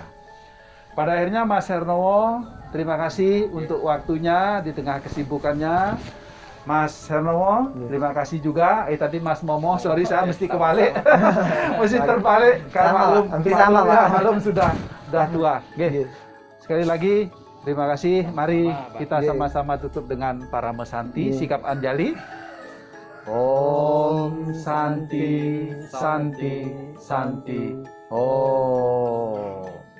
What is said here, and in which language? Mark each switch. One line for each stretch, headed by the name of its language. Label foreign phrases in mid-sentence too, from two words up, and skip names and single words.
Indonesian: Pada akhirnya Mas Hernowo, terima kasih untuk waktunya di tengah kesibukannya. Mas Hernowo, terima kasih juga. Tadi Mas Momo, sorry saya mesti kebalik. Mesti terbalik karena malum sudah tua. Oke. Sekali lagi terima kasih. Mari kita sama-sama tutup dengan para mesanti, sikap Anjali.
Sanskrit: Om Santi Santi Santi. Om.